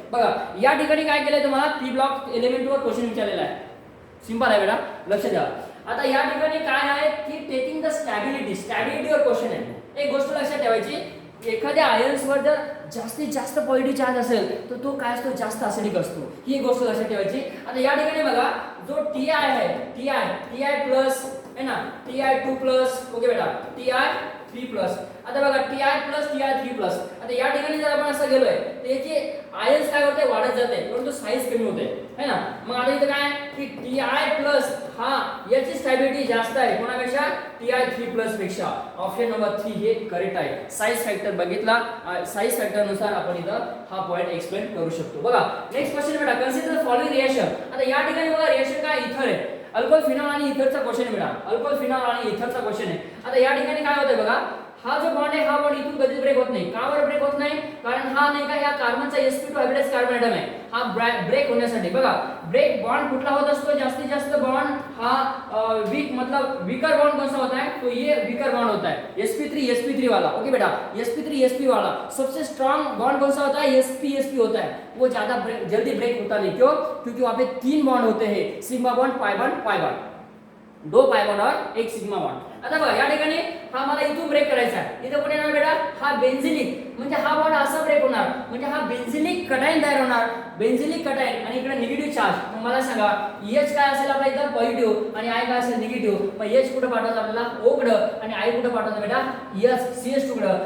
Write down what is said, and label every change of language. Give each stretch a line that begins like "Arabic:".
Marathi: बघा या ठिकाणी काय केलंय, तुम्हाला पी ब्लॉक एलिमेंट वर क्वेश्चन विचारलेला आहे. सिंपल आहे बेटा, लक्ष द्या. आता या ठिकाणी काय आहे की टेकिंग द स्टॅबिलिटीवर क्वेश्चन आहे. एक गोष्ट लक्षात ठेवायची, एखाद्या आयन्सवर जर जास्तीत जास्त पॉझिटिव्ह चार्ज असेल तर तो काय असतो, जास्त ॲसिडिक असतो. ही एक गोष्ट लक्षात ठेवायची. आता या ठिकाणी बघा जो Ti आहे, Ti प्लस है ना, Ti2+, ओके बेटा, Ti3+. आता बघा Ti+, आता या ठिकाणी जर आपण असं गेलोय तर याचे आयन्स काय होते, वाढत जाते, परंतु साईज कमी होते, है ना. मग आता इथं काय की Ti+ हा याची स्टॅबिलिटी जास्त आहे कोणापेक्षा, Ti3+ पेक्षा. ऑप्शन नंबर 3 हे करेक्ट आहे. साईज फॅक्टर बघितला, साईज फॅक्टर नुसार आपण इथं हा पॉइंट एक्सप्लेन करू शकतो. बघा नेक्स्ट क्वेश्चन बेटा, कन्सिडर फॉलोइंग रिएक्शन. आता या ठिकाणी बघा रिएक्शन काय, इथर आहे, अल्कोहोल फिनॉल आणि इथरचा क्वेश्चन आहे बेटा, अल्कोहोल फिनॉल आणि इथरचा क्वेश्चन आहे. आता या ठिकाणी काय होतंय बघा, हा जो बॉन्ड आहे हा बॉन्ड इथून कधीच ब्रेक होत नाही. का बरं ब्रेक होत नाही? कारण हा नाही का या कार्बनचा sp2 हायब्रिडाइज कार्बन ॲटम आहे. हा ब्रेक होण्यासाठी बघा ब्रेक बॉन्ड कुठला होत असतो जास्तीत जास्त बॉन्ड हा वीक
Hindi: मतलब वीकर बॉन्ड कौन सा होता है तो ये वीकर बॉन्ड होता है sp3 वाला. ओके बेटा sp3 वाला. सबसे स्ट्रांग बॉन्ड कौन सा होता है sp होता है. वो ज्यादा जल्दी ब्रेक होता नहीं. क्यों? क्योंकि वहां पे 3 बॉन्ड होते हैं sigma bond pi bond 2 pi bond और 1 सिग्मा बॉन्ड.
Marathi: आता बघा या ठिकाणी हा मला इथून ब्रेक करायचा आहे. इथं कोण येणार बेटा हा बेन्झिलिक म्हणजे हा बॉन्ड असा ब्रेक होणार म्हणजे हा बेन्झिलिक कटायन तयार होणार. बेन्झिलिक कटायन आणि इकडे निगेटिव्ह चार्ज. मग मला सांगा H काय असेल आपल्या इथं पॉझिटिव्ह आणि I काय असेल निगेटिव्ह. मग H कुठे पाठवायचं आपल्याला O कडे आणि I कुठे पाठवायचं बेटा CH2 कडे.